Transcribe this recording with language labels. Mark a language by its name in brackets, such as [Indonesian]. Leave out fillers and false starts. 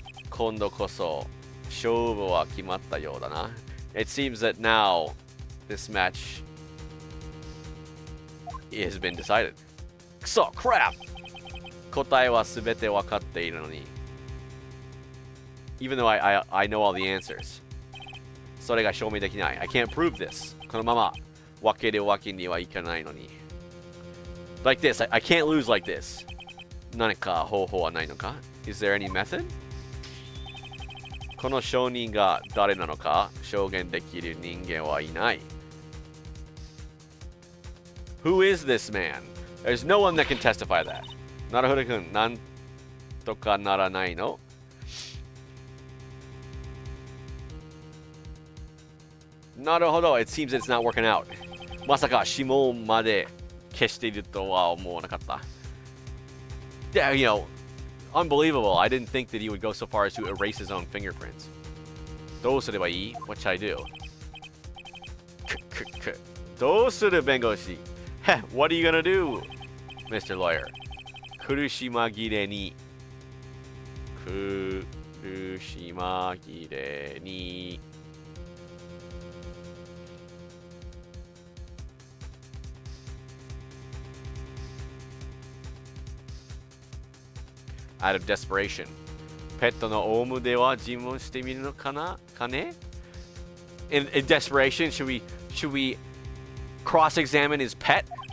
[Japanese] 今度こそ勝負は決まったようだな。 [English] It seems that now this match has been decided. [Japanese] くそ [English] crap! [Japanese] 答えはすべて分かっているのに。 [English] Even though I know all the answers. [Japanese] それが証明できない。 [English] I can't prove this. [Japanese] このまま分けるわけにはいかないのに。 [English] Like this, I can't lose like this. [Japanese] 何か方法はないのか？ [English] Is there any method? [Japanese] この証人が誰なのか証言できる人間はいない。 [English] Who is this man? There's no one that can testify that. [Japanese] なるほどくん、なんとかならないの？ [English] なるほど、it seems it's not working out. [Japanese] まさか指紋まで消しているとは思わなかった。 [English] Yeah, you know, unbelievable. I didn't think that he would go so far as to erase his own fingerprints. [Japanese] どうすればいい？ [English] What should I do? [Japanese] どうする弁護士？ [English] What are you gonna do, Mr. Lawyer? [Japanese] 苦し紛れに。苦し紛れに。 [English] Out of desperation. [Japanese] ペットのオウムでは尋問してみるのかな？かね？ [English] In desperation, should we cross-examine his pet?